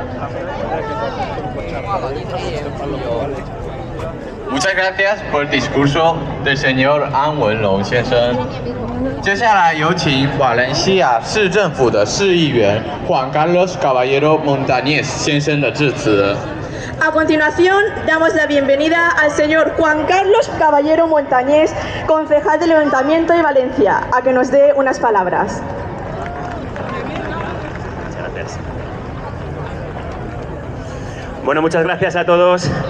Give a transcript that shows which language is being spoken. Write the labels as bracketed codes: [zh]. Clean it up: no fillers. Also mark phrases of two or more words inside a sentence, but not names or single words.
[es] Muchas gracias por el discurso del señor An Wenlong 先生。 [zh] 接下来有请瓦伦西亚市政府的市议员Juan Carlos Caballero Montañez 先生的致辞。 [es] A continuación, damos la bienvenida al señor Juan Carlos Caballero Montañés, concejal del Ayuntamiento de Valencia, a que nos dé unas palabras. Muchas gracias. Bueno, muchas gracias a todos.